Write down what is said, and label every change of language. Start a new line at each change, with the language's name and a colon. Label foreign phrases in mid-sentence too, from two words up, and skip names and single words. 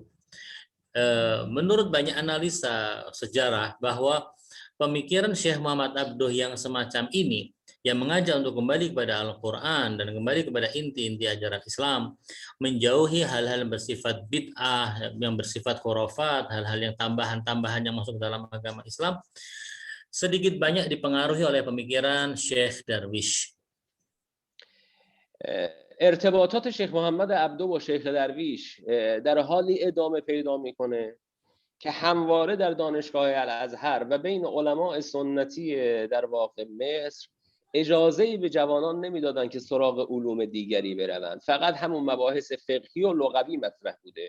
Indonesian: Menurut banyak analisa sejarah bahwa pemikiran Syekh Muhammad Abduh yang semacam ini, yang mengajak untuk kembali kepada Al-Quran dan kembali kepada inti-inti ajaran Islam, menjauhi hal-hal yang bersifat bid'ah, yang bersifat khurafat, hal-hal yang tambahan-tambahan yang masuk dalam agama Islam, sedikit banyak dipengaruhi oleh pemikiran Syekh Darwish.
Persian: ارتباطات شیخ محمد عبدو با شیخ درویش در حالی ادامه پیدا میکنه که همواره در دانشگاه الازهر و بین علماء سنتی در واقع مصر اجازه‌ای به جوانان نمیدادن که سراغ علوم دیگری بروند، فقط همون مباحث فقهی و لغوی مطرح بوده.